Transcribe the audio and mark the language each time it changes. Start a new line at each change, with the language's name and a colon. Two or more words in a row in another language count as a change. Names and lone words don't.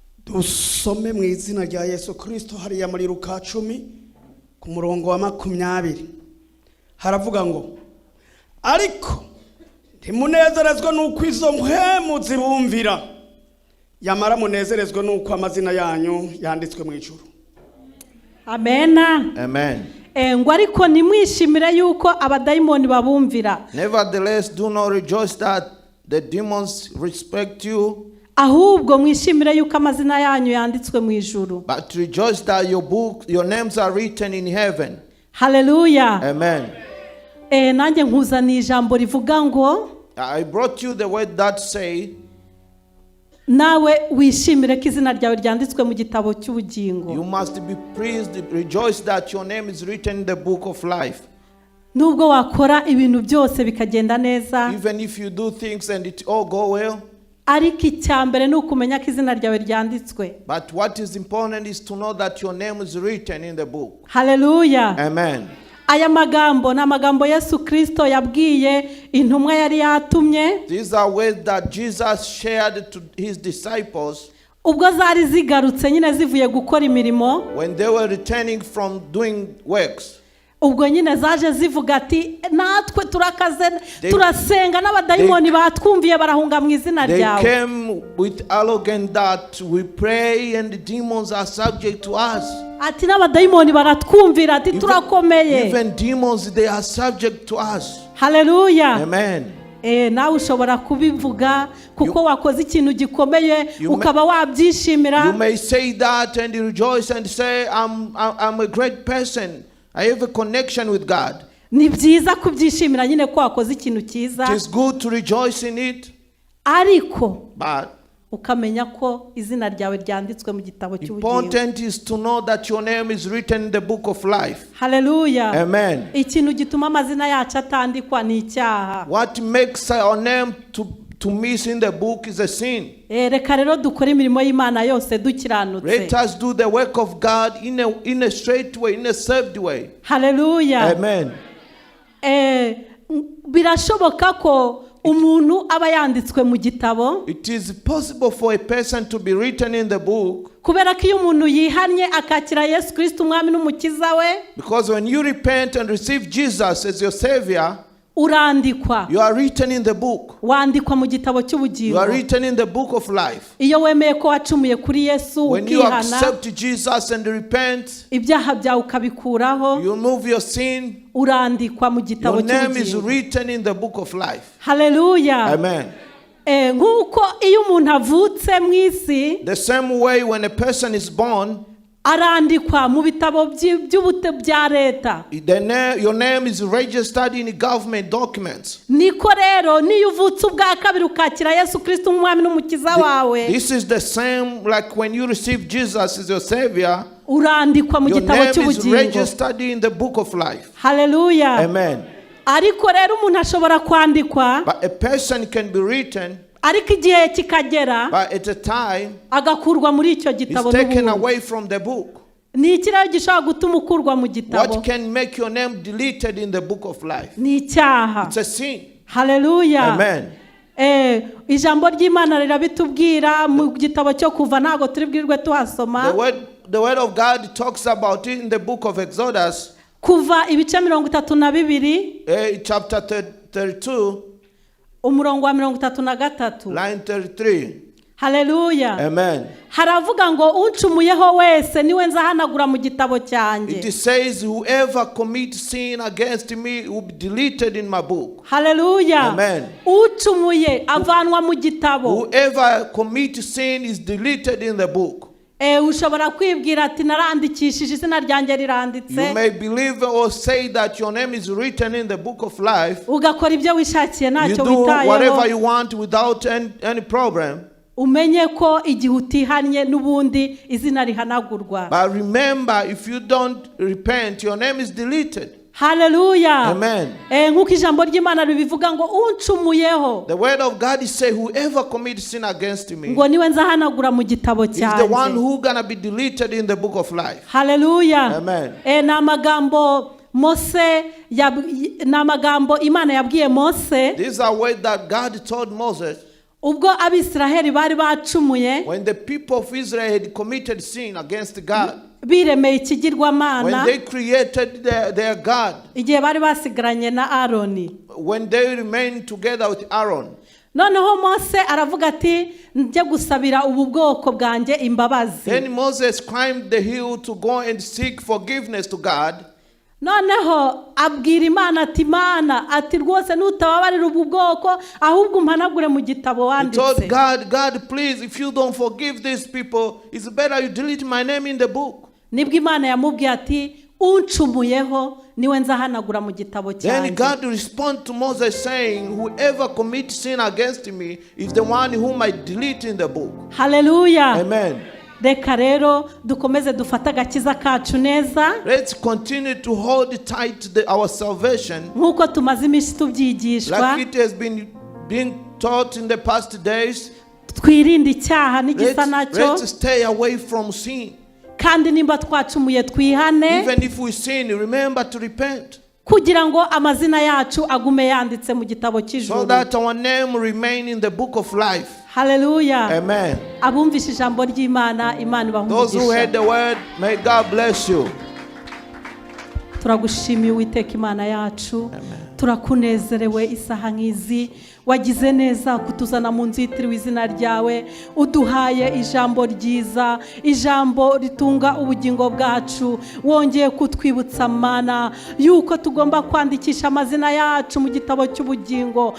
Kinyarwanda: Dusome mu izina rya Yesu Kristo hariya muri Luka 10 ku murongo wa 20 haravuga ngo ariko ntimunezerezwe nuko izo mpwemu zibumvira yamara munezerezwe nuko amazina yanyu yanditswe mu ijuru. Amena. Amen. Ngo ariko nimwishimire yuko abadayimoni babumvira.
English: Nevertheless, do not rejoice that the demons respect you,
Kinyarwanda: ahubwo mwishimire yuko amazina yanyu yanditswe mu ijuru.
English: but rejoice that your names are written in heaven. Hallelujah. Amen.
Kinyarwanda: Nanjye nkuzaniye ijambo rivuga ngo
English: I brought you the word that say,
Kinyarwanda: nawe wishimire ko izina ryawe ryanditswe mu gitabo cy'ubugingo.
English: you must be pleased, rejoice that your name is written in the book of life.
Kinyarwanda: Nubwo wakora ibintu byose bikagenda neza,
English: Even if you do things and it all go well,
Kinyarwanda: ariko icyambere ni ukumenya ko izina ryawe ryanditswe.
English: but what is important is to know that your name is written in the book. Hallelujah. Amen.
Kinyarwanda: Aya magambo na magambo Yesu Kristo yabwiye intumwa yari yatumye.
English: These are words that Jesus shared to his disciples
Kinyarwanda: Ubwo zari zigarutse nyine zivuye gukora imirimo.
English: when they were returning from doing works.
Kinyarwanda: Ubwo nyine zaje zivuga ati natwe turakaze turasenga n'abadayimoni batwumviye barahunga mu izina ryawe.
English: They came with arrogance that we pray and the demons are subject to us.
Kinyarwanda: Ati n'abadayimoni baratwumvira ati turakomeye.
English: Even demons, they are subject to us. Hallelujah. Amen.
Kinyarwanda: Nawe ushobora kubivuga kuko wakoze ikintu gikomeye ukaba wabyishimira.
English: You may say that and rejoice and say I'm a great person. I have a connection with God.
Kinyarwanda: Ni byiza kubyishimira nyine ko wakoze ikintu cyiza.
English: It is good to rejoice in it.
Kinyarwanda: Ariko
English: But
Kinyarwanda: ukamenya ko izina ryawe ryanditswe mu gitabo cy'ubugingo.
English: important is to know that your name is written in the book of life. Hallelujah. Amen.
Kinyarwanda: Ikintu gituma amazina yacu atandikwa ni icyaha.
English: What makes our name to miss in the book is a sin.
Kinyarwanda: Reka rero dukore imirimo y'Imana yose dukiranutse.
English: Let us do the work of God in a straight way, in a served way. Hallelujah. Amen.
Kinyarwanda: Birashoboka ko umuntu aba yanditswe mu gitabo.
English: It is possible for a person to be written in the book.
Kinyarwanda: Kubera ko iyo umuntu yihannye akakira Yesu Kristo umwami n'umukiza we.
English: Because when you repent and receive Jesus as your savior,
Kinyarwanda: urandikwa.
English: You are written in the book.
Kinyarwanda: Wandikwa mu gitabo cy'ubugingo.
English: You are written in the book of life.
Kinyarwanda: Iyo wemeye ko wacumuye kuri Yesu ukihana.
English: When you accept Jesus and repent,
Kinyarwanda: ibyaha byawe ukabikuraho.
English: You remove your sin.
Kinyarwanda: Urandikwa mu gitabo cy'ubugingo.
English: Your name is written in the book of life. Hallelujah. Amen.
Kinyarwanda: Nkuko iyo umuntu avutse mu isi,
English: the same way when a person is born,
Kinyarwanda: arandikwa mu bitabo by'ubute bya leta.
English: Your name is registered in government documents.
Kinyarwanda: Niko rero niyo uvutse ubwa kabiri ukakira Yesu Kristo umwami n'umukiza wawe.
English: This is the same like when you receive Jesus as your savior.
Kinyarwanda: Urandikwa mu gitabo cy'ubugingo.
English: Your name is registered in the book of life. Hallelujah. Amen.
Kinyarwanda: Ariko rero umuntu ashobora kwandikwa.
English: But a person can be written.
Kinyarwanda: Ariko igihe kikagera,
English: but at a time,
Kinyarwanda: agakurwa muri icyo gitabo
English: is taken away from the book.
Kinyarwanda: Ni ikirayo gishobora gutuma ukurwa mu gitabo.
English: What can make your name deleted in the book of life?
Kinyarwanda: Ni icyaha.
English: It's a sin. Hallelujah. Amen.
Kinyarwanda: Ijambo ry'Imana rirabitubwira mu gitabo cyo kuva ntago turi bwirwe tuhasoma.
English: The word of God talks about it in the book of Exodus.
Kinyarwanda: Kuva ibice 32.
English: Chapter 32.
Kinyarwanda: Umurongo wa 33.
English: Line 33. Hallelujah. Amen.
Kinyarwanda: Haravuga ngo uncumuyeho wese niwe nzahanagura mu gitabo cyanjye.
English: It says whoever commits sin against me will be deleted in my book. Hallelujah. Amen.
Kinyarwanda: Ucumuye avanwa mu gitabo.
English: Whoever commits sin is deleted in the book.
Kinyarwanda: Ushobora kwibwira ati narandikishije izina ryanjye riranditse.
English: You may believe or say that your name is written in the book of life.
Kinyarwanda: Ugakora ibyo wishakiye ntacyo witayeho.
English: You do whatever you want without any problem.
Kinyarwanda: Umenye ko igihe utihannye n'ubundi izina rihanagurwa.
English: But remember, if you don't repent, your name is deleted. Hallelujah. Amen.
Kinyarwanda: Nkuko ijambo ry'Imana ribivuga ngo uncumuyeho.
English: The word of God is say whoever commits sin against me.
Kinyarwanda: Ngo niwe nzahanagura mu gitabo cyanjye.
English: Is the one who gonna be deleted in the book of life. Hallelujah. Amen.
Kinyarwanda: Na magambo Imana yabwiye Mose.
English: These are words that God told Moses.
Kinyarwanda: ubwo abisiraheli bari bacumuye,
English: when the people of Israel had committed sin against God,
Kinyarwanda: biremeye ikigirwamana,
English: when they created their God,
Kinyarwanda: igihe bari basigaranye na Aroni,
English: when they remained together with Aaron,
Kinyarwanda: noneho Mose aravuga ati njye gusabira ubu bwoko bwanjye imbabazi.
English: then Moses climbed the hill to go and seek forgiveness to God.
Kinyarwanda: Noneho abwira Imana ati Mana ati rwose nutababarira ubu bwoko ahubwo umpanagure mu gitabo
English: He told
Kinyarwanda: wanditse.
English: God, please, if you don't forgive these people, it's better you delete my name in the book.
Kinyarwanda: Nibwo Imana yamubwiye ati uncumuyeho niwe nzahanagura mu gitabo
English: Then
Kinyarwanda: cyanjye.
English: God responded to Moses saying, whoever commits sin against me is the one whom I delete in the book. Hallelujah. Amen.
Kinyarwanda: Reka rero dukomeze dufate agakiza kacu neza
English: Let's continue to hold tight our salvation
Kinyarwanda: nk'uko tumaze iminsi tubyigishwa.
English: like it has been being taught in the past days.
Kinyarwanda: Twirinde icyaha n'igisa nacyo,
English: Let's stay away from sin.
Kinyarwanda: kandi nimba twacumuye twihane
English: Even if we sin, remember to repent,
Kinyarwanda: kugira ngo amazina yacu agume yanditse mu gitabo
English: so
Kinyarwanda: cy'ijuru.
English: that our name remain in the book of life. Hallelujah. Amen.
Kinyarwanda: Abumvishe ijambo ry'Imana, Imana
English: Those who heard
Kinyarwanda: ibahumugisha.
English: the word, may God bless you.
Kinyarwanda: Turagushimiye Uwiteka Imana yacu, turakunezerewe isaha nk'izi, wagize neza kutuzana mu nzu yitiriwe izina ryawe, uduhaye ijambo ryiza, ijambo ritunga ubugingo bwacu, wongeye kutwibutsa Mana yuko tugomba kwandikisha amazina yacu mu gitabo cy'ubugingo.